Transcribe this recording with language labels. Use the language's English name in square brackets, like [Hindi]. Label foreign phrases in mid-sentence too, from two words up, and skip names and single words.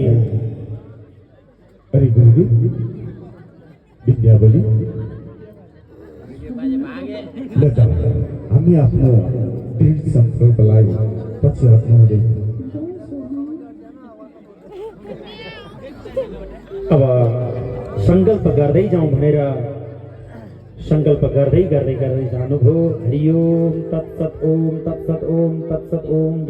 [Nepali] अरे गुरुदेव विद्यावली ल जाऊ हामी आफ्नो दृढ सङ्कल्पलाई पछि हट्नु हुँदैन। अब सङ्कल्प गर्दै जाउँ भनेर सङ्कल्प गर्दै गर्दै गर्दै जानुभयो। [Sanskrit] हरि ओम तत्सत ओम तत्सत ओम तत्सत ओम।